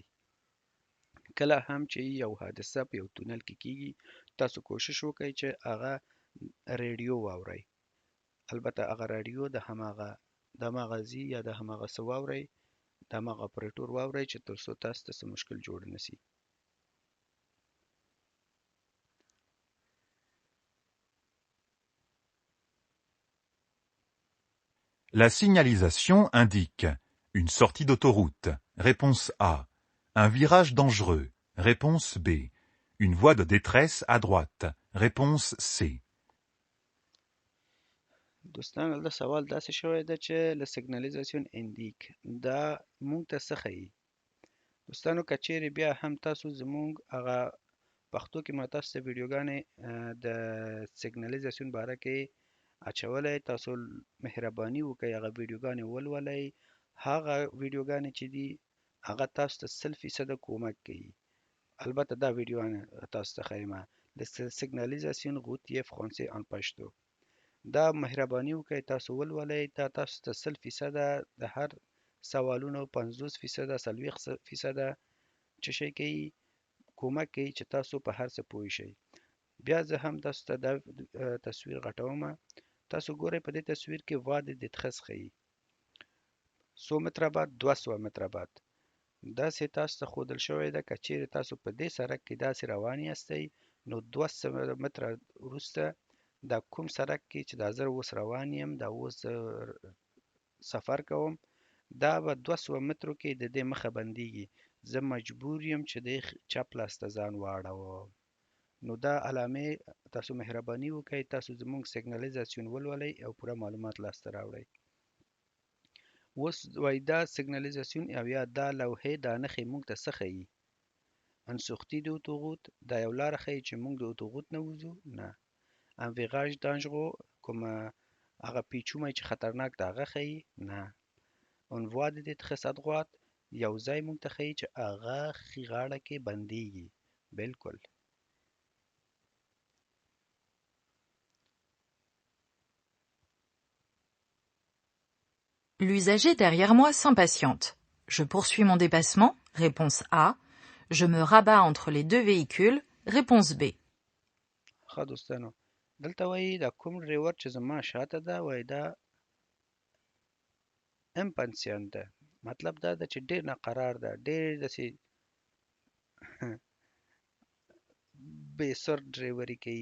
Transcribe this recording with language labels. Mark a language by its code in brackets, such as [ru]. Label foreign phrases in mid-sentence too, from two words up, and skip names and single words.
[ps] کله هم چې یو حادثه په یو تونل کې کیږي تاسو کوشش وکړئ چې هغه ریډیو واورئ. البته هغه رادیو د هماغه ځي یا د هماغه څه واورئ، د هماغه اپریټور واورئ چې تر څو تاسو ته څه مشکل جوړ نه شي. [fr] La signalisation indique une sortie d'autoroute. Réponse A. Un virage dangereux. Réponse B. Une voie de détresse à droite. Réponse C. [ps] دوستان دلته سوال داسې شوی ده چې [fr] la signalisation indique [ps] دا مونږ ته څه ښیي؟ دوستانو که چیرې بیا هم تاسو زمونږ هغه پښتو کې ما تاسو ته ویډیوګانې د سیګنالیزاسیون باره کې اچولی، تاسو مهرباني وکړئ هغه ویډیوګانې ولولئ. هغه ویډیوګانې چې دي هغه تاسو ته 100% کومک کوي. البته دا ویډیوګانې تاسو ته ښیم د سیګنالیزاسیون [fr] routier français en pashto. [ps] دا مهرباني وکړئ تاسو ولولئ. دا تاسو ته 100% د هر سوالونو 50% 40% چې شي کوي کومک کوي چې تاسو په هر څه پوه شئ. بیا زه هم تاسو ته دا تصویر غټوم. تاسو ګورئ په دې تصویر کې [fr] voie de détresse [ps] ښیي 100 متره بعد 200 متره بعد. داسې تاسو ته ښودل شوی ده که چیرې تاسو په دې سړک کې داسې روان یاستئ نو 200 متره وروسته دا کوم سړک کې چې دا زه اوس روان یم دا اوس سفر کوم دا به 200 مترو کې د دې مخه بندیږي. زه مجبور یم چې د چپ لاس ته ځان واړوم. نو دا علامې تاسو مهرباني وکړئ تاسو زموږ سیګنالیزاسیون ولولئ او پوره معلومات لاسته راوړئ. اوس وایي دا سیګنالیزاسیون او یا دا لوحې دا نښې موږ ته څه ښیي؟ ان [fr] sortie d'autoroute [ps] دا یو لاره ښیي چې موږ د اتوغوت نه وځو؟ نه. ان [fr] virage dangereux [ps] کوم هغه پیچومی چې خطرناک د هغه ښیي؟ نه. ان [fr] voie de détresse à droite [ps] یو ځای موږ ته ښیي چې هغه ښي غاړه کې بندیږي. بالکل. [fr] L'usager derrière moi s'impatiente. Je poursuis mon dépassement. Réponse A. Je me rabats entre les deux véhicules. Réponse B. [ps] ښه دوستانو دلته وایي دا کوم ډریور چې زما شاته ده وایي دا امپنسیان ده. مطلب دا ده چې ډېر ناقرار ده، ډېر داسې بې سر ډریوري کوي.